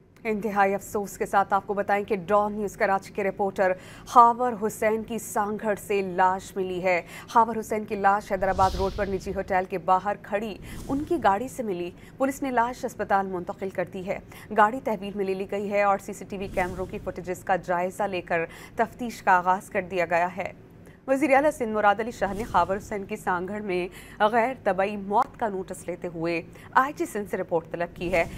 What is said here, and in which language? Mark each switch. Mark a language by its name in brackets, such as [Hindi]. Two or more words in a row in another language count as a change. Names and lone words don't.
[Urdu] انتہائی افسوس کے ساتھ آپ کو بتائیں کہ ڈان نیوز کراچی کے رپورٹر حاور حسین کی سانگھڑ سے لاش ملی ہے. حاور حسین کی لاش حیدرآباد روڈ پر نجی ہوٹل کے باہر کھڑی ان کی گاڑی سے ملی. پولیس نے لاش اسپتال منتقل کر دی ہے۔ گاڑی تحویل میں لے لی گئی ہے اور سی سی ٹی وی کیمروں کی فوٹیجز کا جائزہ لے کر تفتیش کا آغاز کر دیا گیا ہے. وزیر اعلیٰ سندھ مراد علی شاہ نے حاور حسین کی سانگھڑ میں غیر طبعی موت کا نوٹس لیتے ہوئے IG سندھ سے رپورٹ طلب کی ہے.